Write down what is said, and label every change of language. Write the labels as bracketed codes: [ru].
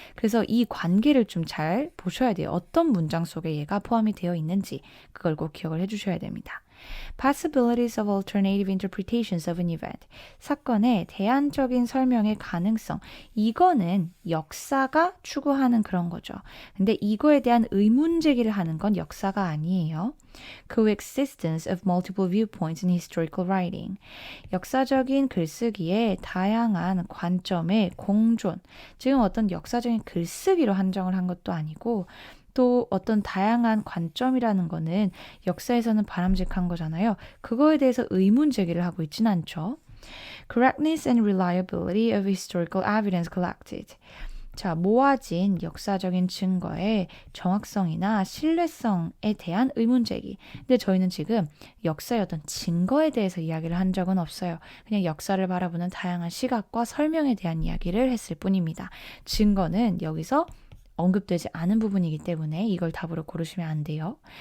[ko] 그래서 이 관계를 좀 잘 보셔야 돼요. 어떤 문장 속에 얘가 포함이 되어 있는지 그걸 꼭 기억을 해주셔야 됩니다. [en] Possibilities of alternative interpretations of an event. [ko] 사건의 대안적인 설명의 가능성. 이거는 역사가 추구하는 그런 거죠. 근데 이거에 대한 의문 제기를 하는 건 역사가 아니에요. [en] Coexistence of multiple viewpoints in historical writing. [ko] 역사적인 글쓰기에 다양한 관점의 공존. 지금 어떤 역사적인 글쓰기로 한정을 한 것도 아니고 또 어떤 다양한 관점이라는 거는 역사에서는 바람직한 거잖아요. 그거에 대해서 의문 제기를 하고 있지는 않죠. [en] Correctness and reliability of historical evidence collected. [ko] 자, 모아진 역사적인 증거의 정확성이나 신뢰성에 대한 의문 제기. 근데 저희는 지금 역사의 어떤 증거에 대해서 이야기를 한 적은 없어요. 그냥 역사를 바라보는 다양한 시각과 설명에 대한 이야기를 했을 뿐입니다. 증거는 여기서 언급되지 않은 부분이기 때문에 이걸 답으로 고르시면 안 돼요.